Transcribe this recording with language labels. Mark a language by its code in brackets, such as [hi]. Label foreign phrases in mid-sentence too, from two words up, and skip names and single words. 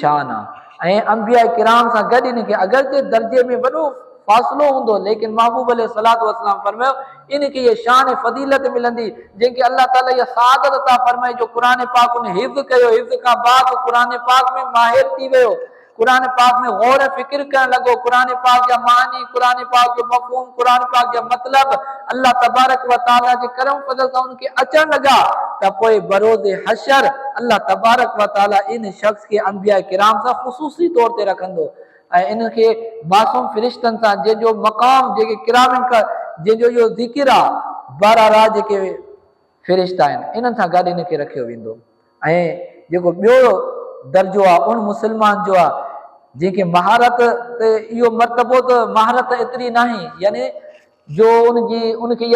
[sd] ऐं अंबिया किराम सां गॾु इनखे अगरचे दर्जे में वॾो फ़ासिलो हूंदो, लेकिन महबूब [ar] عليه الصلاة والسلام [sd] फरमायो इनखे ये शान फजीलत मिलंदी जंहिंखे अल्लाह ताला इहा सआदत अता फरमाई जो क़ुरान पाक उन हिफ़्ज़ कयो, हिफ़्ज़ खां बाद क़ुरान पाक में माहिर थी वियो, क़ुरान पाक में गौर फिक्र करण लॻो, क़ुरान पाक जा मानी, क़ुरान पाक जो मफ़हूम, क़ुरान पाक जा मतलब अल्लाह [ar] تبارك وتعالى [sd] जे करम फज़ल सां उनखे अचण लॻा त पोइ बरोज़े हशर अल्लाह [ar] تبارك وتعالى [sd] इन शख़्स के अंबिया किराम सां ख़ुसूसी तौर ते रखंदो ऐं इनखे मासूम फ़रिश्तनि सां जंहिंजो मक़ाम जेके किरामन का जंहिंजो इहो ज़िक्र आहे बारारा जेके फ़रिश्ता आहिनि इन्हनि सां गॾु इनखे रखियो वेंदो। ऐं जेको ॿियो दर्जो आहे उन मुस्लमान जो आहे जंहिंखे महारत ते इहो मर्तबो त महारत एतिरी नाहे, यानी जो उनखे इहा